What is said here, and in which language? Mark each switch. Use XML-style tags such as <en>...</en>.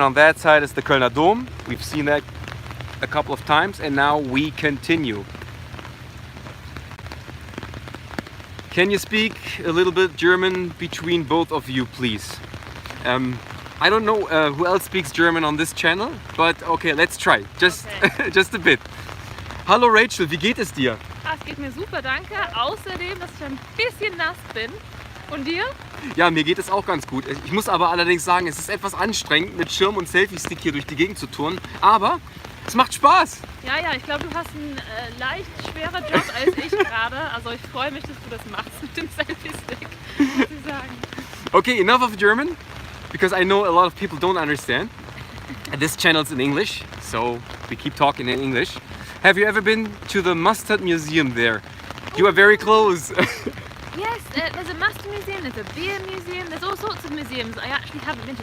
<en>On that side is the Kölner Dom. We've seen that a couple of times, and now we continue. Can you speak a little bit German between both of you, please? I don't know who else speaks German on this channel, but okay, let's try. Just a bit.</en> <de>Hallo Rachel, wie geht es dir? Es geht mir super, danke. Außerdem, dass ich ein bisschen nass bin. Und dir? Ja, mir geht es auch ganz gut. Ich muss aber allerdings sagen, es ist etwas anstrengend, mit Schirm und Selfie-Stick hier durch die Gegend zu turnen. Aber es macht Spaß. Ja, ich glaube, du hast einen leicht schwerer Job als ich gerade. Also ich freue mich, dass du das machst mit dem Selfie-Stick, muss ich sagen.</de> <en>Okay, enough of German, because I know a lot of people don't understand. This channel's in English, so we keep talking in English. Have you ever been to the Mustard Museum there? You are very close. Yes, there's a mustard museum, there's a beer museum, there's all sorts of museums I actually haven't been to.</en>